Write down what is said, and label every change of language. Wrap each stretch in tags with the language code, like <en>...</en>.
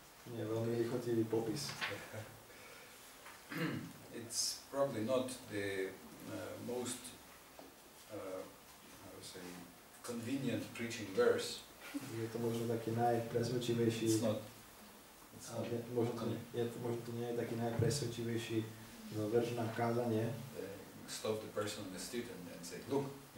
<sk>Nie, veľmi lichotivý popis.</sk> <en>It's probably not the most how to say, convenient preaching verse.</en> <sk>Je to možno taký najpresvedčivejší</sk> <en>It's not</en> <sk>Možno to nie je taký najpresvedčivejší verš na kázanie.</sk> <en>Stop the person on the street and say, look.</en>